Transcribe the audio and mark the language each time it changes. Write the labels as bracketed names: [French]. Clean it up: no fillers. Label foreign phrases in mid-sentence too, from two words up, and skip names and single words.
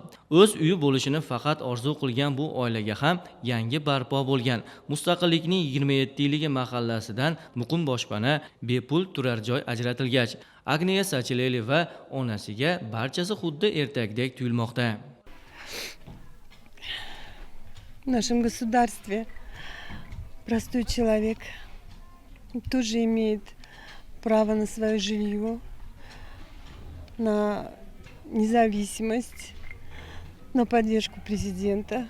[Uzbek] O'z uyi bo'lishini faqat orzu qilgan bu oilaga ham yangi barpo bo'lgan Mustaqillikning 27 yilligi mahallasidan muqim boshpana, bepul turar joy ajratilgach, Agniya Sachileli va onasiga barchasi xuddi ertakdek tuyulmoqda. [Russian] В нашем государстве простой человек тоже имеет право на свое жилье, на независимость, на поддержку президента.